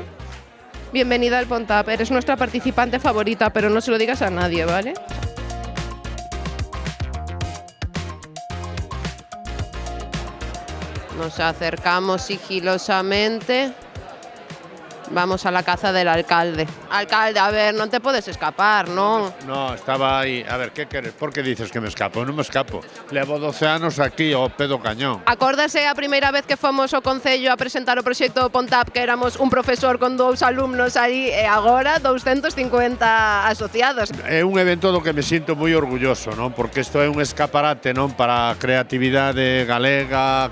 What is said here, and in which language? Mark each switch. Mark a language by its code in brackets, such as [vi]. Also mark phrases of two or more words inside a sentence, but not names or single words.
[es] Bienvenida al Pontap, eres nuestra participante favorita, pero no se lo digas a nadie, ¿vale? Nos acercamos sigilosamente. Vamos a la casa del alcalde. Alcalde, a ver, no te puedes escapar, ¿no? No, [gl] estaba aí. A ver, que queres? Por que dices que me escapo? Non me escapo. Levo 12 anos aquí ao pé do cañón. Acórdase a primeira vez que fomos ao Concello a presentar o proxecto Pontap, que éramos un profesor con 2 alumnos aí, e agora 250 asociados. É un evento do que me sinto moi orgulloso, non? Porque isto é un escaparate, non, para a creatividade galega.